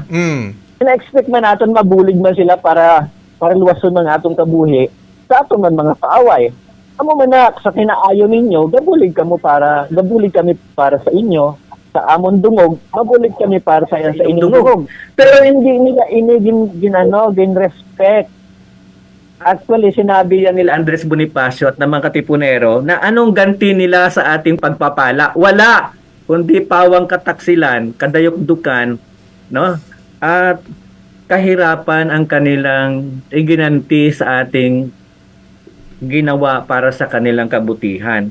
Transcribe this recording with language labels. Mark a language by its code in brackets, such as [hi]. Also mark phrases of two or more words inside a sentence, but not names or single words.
[hil] Ina-expect man naton mabulig man sila para luwason man atong kabuhi sa atong man mga kaaway. Amo man na sa kinaayo ninyo, gabulig kami para sa inyo. Sa amon dungog, mabulig kami para sa inyong dungog. Pero hindi nila gin respect. [en] Actually, [tl] sinabi yan nila Andres Bonifacio at ng mga Katipunero na anong ganti nila sa ating pagpapala? Wala! Kundi pawang kataksilan, kadayokdukan, at kahirapan ang kanilang iginanti sa ating ginawa para sa kanilang kabutihan.